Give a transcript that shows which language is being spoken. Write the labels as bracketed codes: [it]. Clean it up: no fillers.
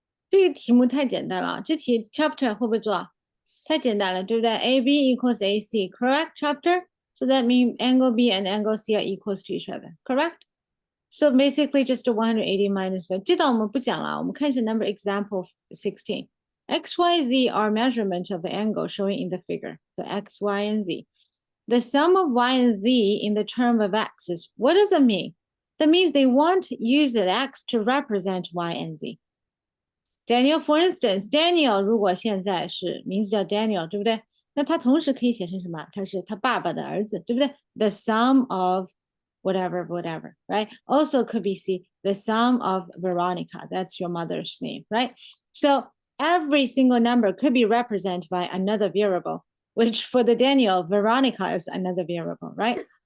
[zh] 这个题目太简单了，这题 chapter 会不会做？太简单了，对不对？ [en] AB equals AC, correct chapter? So that means angle B and angle C are equals to each other, correct? So basically just a 180 minus 5. [zh] 这道我们不讲了，我们看一下 [en] number example 16. X, Y, Z are measurement of the angle showing in the figure, the X, Y, and Z. The sum of Y and Z in the term of X is, what does it mean? That means they want to use the X to represent Y and Z. [zh] Daniel, [en] for instance, [zh] Daniel 如果现在是名字叫 Daniel，对不对？那他同时可以写成什么？他是他爸爸的儿子，对不对？ [en] The sum of whatever, whatever, right? Also could be C, the sum of Veronica. That's your mother's name, right? So every single number could be represented by another variable, which for the Daniel, Veronica is another variable, right?